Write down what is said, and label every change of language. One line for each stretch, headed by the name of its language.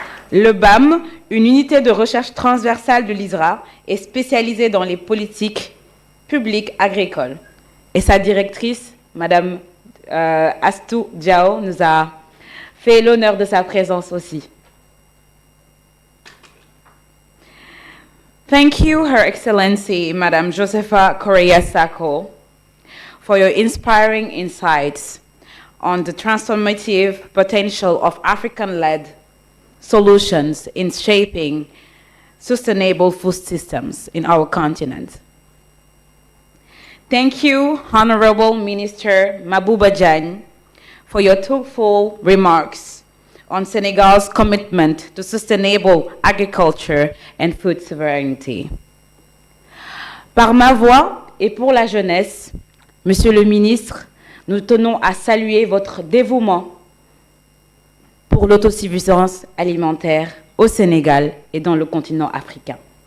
French: Le BAM, une unité de recherche transversale de l'ISRA, est spécialisée dans les politiques publiques agricoles. Et sa directrice, Madame Astou Diao, nous a fait l'honneur de sa présence aussi.
English: Thank you, Her Excellency, Madame Josepha Correa Sacco, for your inspiring insights on the transformative potential of African-led solutions in shaping sustainable food systems in our continent. Thank you, Honorable Minister Mabouba Diagne, for your thoughtful remarks on Senegal's commitment to sustainable agriculture and food sovereignty.
French: Par ma voix et pour la jeunesse, Monsieur le Ministre, nous tenons à saluer votre dévouement pour l'autosuffisance alimentaire au Sénégal et dans le continent africain.